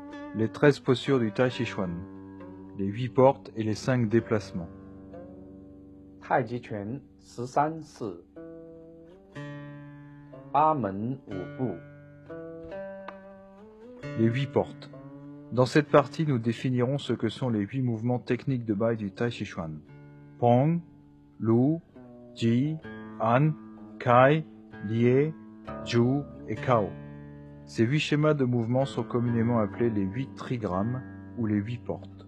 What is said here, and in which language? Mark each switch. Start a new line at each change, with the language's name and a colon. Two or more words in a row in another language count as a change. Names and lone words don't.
French: Les 13 postures du Tai Chi Chuan, les 8 portes et les 5 déplacements.
Chinese: 太极拳13式，八门五步。
French: Les 8 portes. Dans cette partie, nous définirons ce que sont les 8 mouvements techniques de base du Tai Chi Chuan. Pong, Lu, Ji, An, Kai, Lie, Ju et Kao. Ces 8 schémas de mouvement sont communément appelés les 8 trigrammes ou les 8 portes.